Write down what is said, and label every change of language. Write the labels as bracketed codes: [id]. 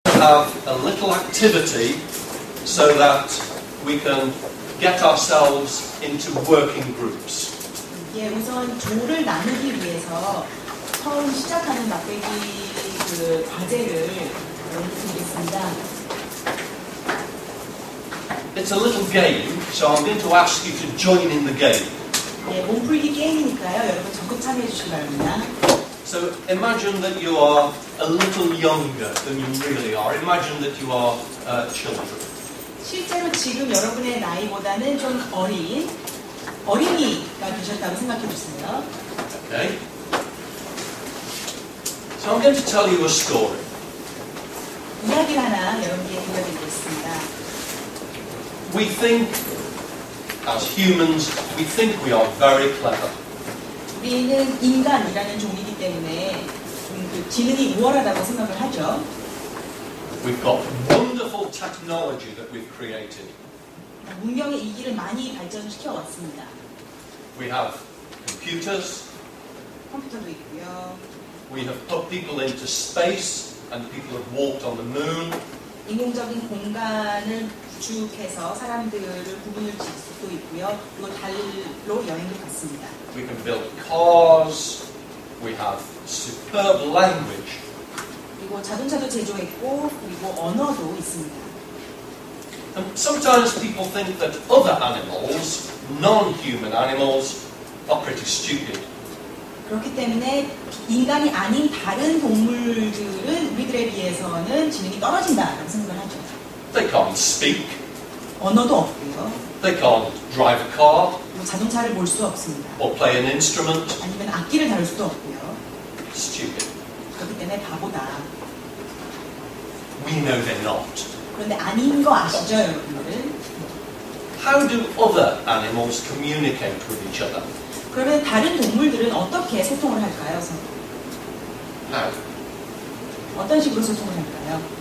[en] have a little activity so that we can get ourselves into working groups. [ko] 예, 우선 조를 나누기 위해서 처음 시작하는 맛배기 그 과제를 드리겠습니다. [en] It's a little game, so I'm going to ask you to join in the game. [ko] 예, 몸풀기 게임이니까요. 여러분 적극 참여해 주시기 바랍니다. [en] So imagine that you are a little younger than you really are. Imagine that you are children. [ko] 실제로 지금 여러분의 나이보다는 좀 어린이가 되셨다고 생각해 주세요. [en] Okay? So I'm going to tell you a story. [ko] 이야기를 하나 여러분께 들려드리겠습니다. [en] We think, as humans, we think we are very clever. [ko] 우리는 인간이라는 종이기 때문에 그 지능이 우월하다고 생각을 하죠. [en] We've got wonderful technology that we've created. [ko] 문명의 이기를 많이 발전시켜 왔습니다. [en] We have computers. [ko] 컴퓨터도 있고요. [en] We have put people into space, and people have walked on the moon. [ko] 인공적인 공간을 구축해서 사람들을 구분을 질 수도 있고요. 그리고 달로 여행도 갔습니다. [en] We can build cars. We have superb language. [ko] 그리고 자동차도 제조했고 그리고 언어도 있습니다. [en] And sometimes people think that other animals, non-human animals, are pretty stupid. [ko] 그렇기 때문에 인간이 아닌 다른 동물들은 우리들에 비해서는 지능이 떨어진다라고 생각을 하죠. [en] They can't speak. [ko] 언어도 없고요. [en] They can't drive a car [ko] 그리고 자동차를 몰 수 없습니다. [en] or play an instrument. [ko] 아니면 악기를 다룰 수도 없고요. [en] Stupid. [ko] 그렇기 때문에 바보다. [en] We know they're not. [ko] 그런데 아닌 거 아시죠, 여러분들? [en] How do other animals communicate with each other? [ko] 그러면 다른 동물들은 어떻게 소통을 할까요, 서로? [en] How? [ko] 어떤 식으로 소통을 할까요?